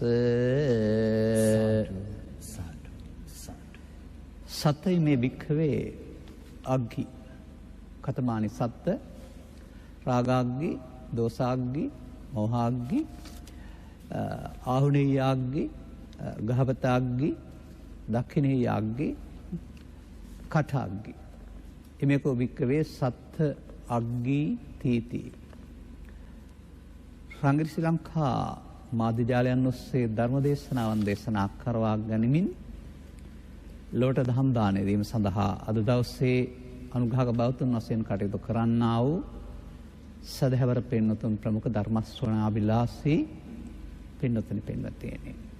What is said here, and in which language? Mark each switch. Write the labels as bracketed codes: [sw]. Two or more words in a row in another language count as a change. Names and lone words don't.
[pi] සතයි මේ භික්ඛවේ අග්ගි කතමානි සත්ත රාගාග්ගි දෝසාග්ගි මෝහාග්ගි ආහුනේයාග්ගි ගහපතාග්ගි දක්ඛිනේයාග්ගි කඨාග්ගි එමෙකෝ භික්ඛවේ සත්ත අග්ගි තීති [si] රංගිරි ශ්‍රී ලංකා මාධ්‍ය ජාලයන් ඔස්සේ ධර්ම දේශනාවන් දේශනා කරවා ගනිමින් ලෝට දහම් දානය දීම සඳහා අද දවසේ අනුග්‍රහක බෞතුන් වශයෙන් කටයුතු කරන්නා වූ සදහැවර පින්වතුන් ප්‍රමුඛ ධර්ම ශ්‍රවණාබිලාසී පින්වතුනි පින්වත්නි